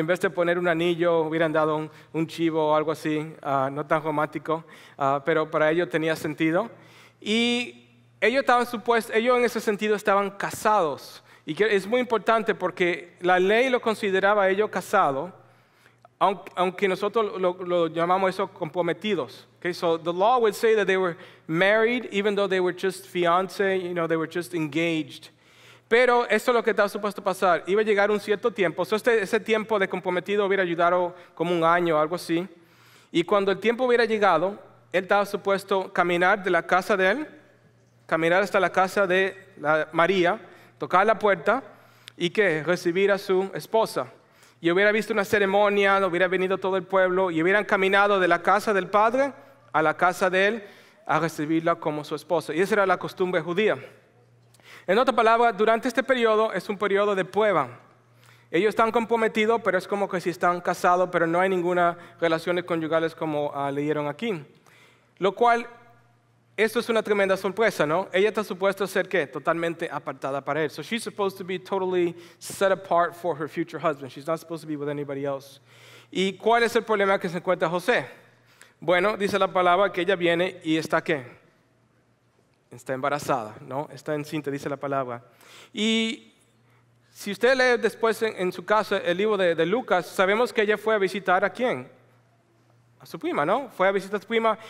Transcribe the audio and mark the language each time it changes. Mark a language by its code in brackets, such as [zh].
[es] En vez de poner un anillo, hubieran dado un chivo o algo así, no tan romántico, pero para ellos tenía sentido. Y ellos en ese sentido estaban casados. Y que es muy importante porque la ley lo consideraba a ellos casados, aunque nosotros lo llamamos eso comprometidos. [en] Okay, so the law would say that they were married even though they were just fiancé, they were just engaged. [es] Pero eso es lo que estaba supuesto pasar. Iba a llegar un cierto tiempo. So ese tiempo de comprometido hubiera ayudado como un año o algo así. Y cuando el tiempo hubiera llegado, él estaba supuesto caminar de la casa de él, caminar hasta la casa de María, tocar la puerta y recibir a su esposa. Y hubiera visto una ceremonia, hubiera venido todo el pueblo y hubieran caminado de la casa del padre a la casa de él a recibirla como su esposa. Y esa era la costumbre judía. En otras palabras, durante este periodo es un periodo de prueba. Ellos están comprometidos, pero es como que si están casados, pero no hay ninguna relaciones conyugales como leyeron aquí. Lo cual, esto es una tremenda sorpresa, ¿no? Ella está supuesta a ser, ¿qué? Totalmente apartada para él. [en] So she's supposed to be totally set apart for her future husband. She's not supposed to be with anybody else. [es] ¿Y cuál es el problema que se encuentra José? Bueno, dice la palabra que ella viene y está, ¿qué? Está embarazada, ¿no? Está encinta, dice la palabra. Y si usted lee después en su casa el libro de Lucas, sabemos que ella fue a visitar ¿a quién? A su prima, ¿no? Fue a visitar a su prima.